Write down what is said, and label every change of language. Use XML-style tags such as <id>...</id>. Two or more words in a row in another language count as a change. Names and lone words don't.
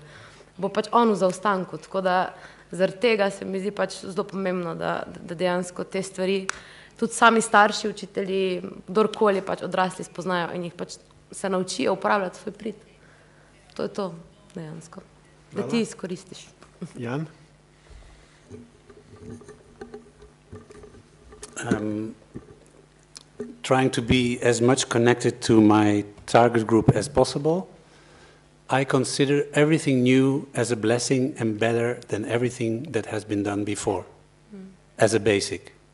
<sl>Bo pač on v zaostanku, tako da zaradi tega se mi zdi pač zelo pomembno, da dejansko te stvari tudi sami starši, učitelji, kdorkoli pač odrasli spoznajo in jih pač se naučijo uporabljati svoj prid. To je to, dejansko. Da ti izkoristiš. Jan?</sl> <en>Trying to be as much connected to my target group as possible, I consider everything new as a blessing and better than everything that has been done before, as a basic.</en>